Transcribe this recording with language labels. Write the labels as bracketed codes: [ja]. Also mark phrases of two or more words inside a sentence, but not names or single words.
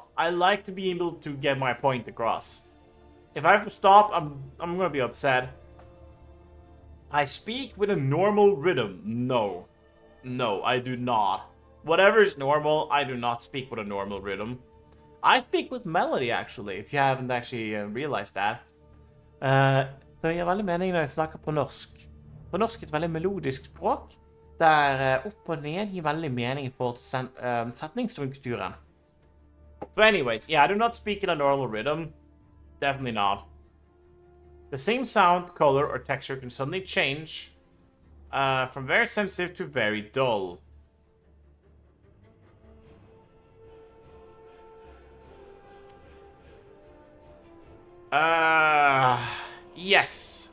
[en] I like to be able to get my point across. If I have to stop, I'm gonna be upset. I speak with a normal rhythm. No. No, I do not. Whatever is normal, I do not speak with a normal rhythm. I speak with melody, actually, if you haven't actually realized that. [no] Det gir veldig mening når jeg snakker på norsk. På norsk er et veldig melodisk språk, der opp og ned gir veldig mening I forhold til setningsstrukturen. [en] So anyways, yeah, I do not speak in a normal rhythm. Definitely not. The same sound, color, or texture can suddenly change from very sensitive to very dull. Yes.